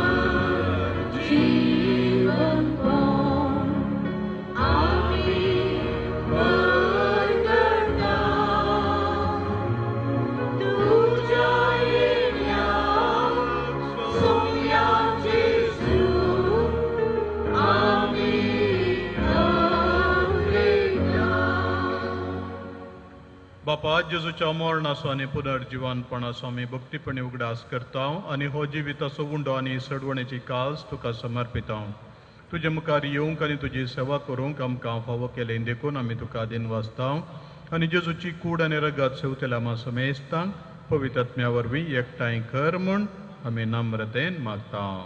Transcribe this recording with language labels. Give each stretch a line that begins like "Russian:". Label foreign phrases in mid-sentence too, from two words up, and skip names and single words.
Konkani: jeevan paun, amin berkata, tuja inya, Sumya Jesu, amin Afrika. बापा जेजूच्या मरणाचो आनी पुनर्जिवानपणाचो आमी भक्तीपणी उगडास करता आनी हो जिविताचो उंडो आनी सडवणेची काल्स तुका समर्पिता। तुजे मुखार येवंक आनी तुजी सेवा करूंक आमकां फावो केलें देखून आमी तुका दिन वाचता आनी जेजूची कूड आनी रगत सेवतल्या आमा समेस्तांक पवित्र आत्म्या वरवीं एकठांय कर म्हूण आमी नम्रतेन मागता।